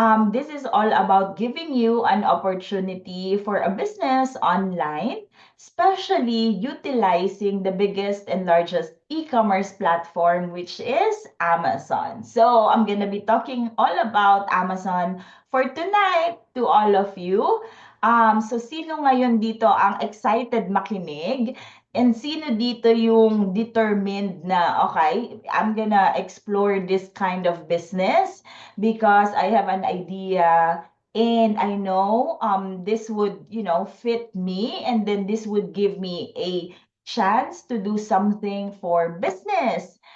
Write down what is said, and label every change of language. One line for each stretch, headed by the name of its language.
English: This is all about giving you an opportunity for a business online, especially utilizing the biggest and largest e-commerce platform, which is Amazon. So I'm going to be talking all about Amazon for tonight to all of you.
Filipino: So sino ngayon dito ang excited makinig?
English: And
Filipino: sino dito yung
English: determined na, okay, I'm gonna explore this kind of business because I have an idea and I know this would, fit me and then this would give me a chance to do something for business.